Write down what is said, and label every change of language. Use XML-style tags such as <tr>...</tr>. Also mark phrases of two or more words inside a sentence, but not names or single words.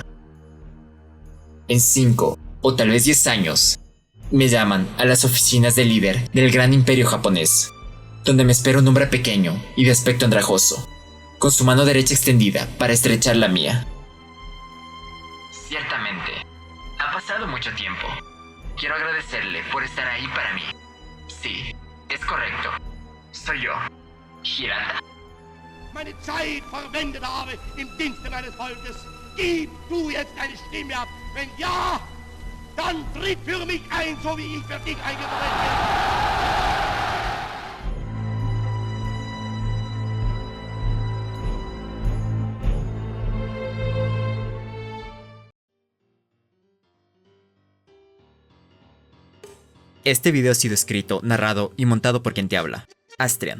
<es>En 5 o tal vez 10 años, me llaman a las oficinas del líder del gran imperio japonés, donde me espera un hombre pequeño y de aspecto andrajoso, con su mano derecha extendida para estrechar la mía. Ciertamente, ha pasado mucho tiempo. Quiero agradecerle por estar ahí para mí. Sí, es correcto. Soy yo, Hirata.</es> <de>Meine Zeit verwendet habe im Dienste meines Volkes. Gib du jetzt deine Stimme ab. Wenn ja, dann tritt für mich ein, so wie ich für dich eingetreten bin.</de> <es>Este video ha sido escrito, narrado y montado por quien te habla, Astrian.</es>